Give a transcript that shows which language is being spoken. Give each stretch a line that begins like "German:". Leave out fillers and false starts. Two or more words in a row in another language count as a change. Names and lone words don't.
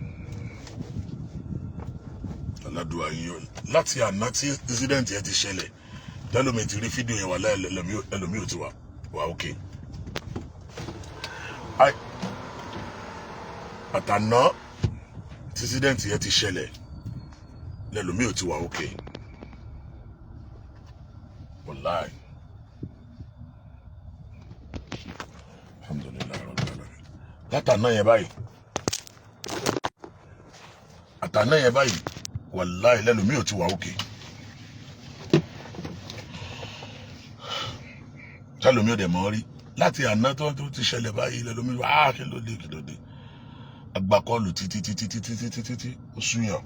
Yoruba: Aládùúrà yín láti àná tí incident yẹn ti ṣẹlẹ̀, lẹ́lòmí ti rí fídíò yẹn wà lẹ́lòmí ò ti wà okay. Àtàná tí incident yẹn ti ṣẹlẹ̀, lẹ́lòmí ò ti wà okay. Wallahi.
Arabic: الحمد لله رب العالمين.
Yoruba: Látàná yẹn báyìí, wallahi lẹ́lòmí ò ti wà okay. Tẹ́lòmí ò dẹ̀ mọ́ rí láti àná tó ti ṣẹlẹ̀ báyìí, lẹ́lòmí wà kí ló dé agbákọ́ọ̀lù títí ó súnyàn.